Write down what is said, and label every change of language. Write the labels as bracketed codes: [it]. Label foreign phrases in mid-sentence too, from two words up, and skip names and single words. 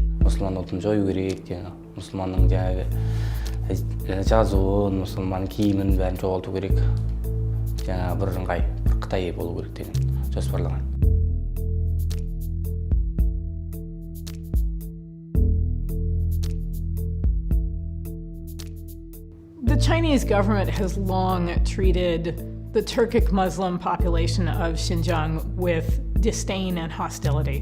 [kk] мұсылман ұлтын жою керек, мұсылманның жазуын, мұсылман киімін бәрін жоғалту керек. Бірыңғай Қытай болу керек деген жоспарлаған. [en] The Chinese government has long treated the Turkic Muslim population of Xinjiang with disdain and hostility.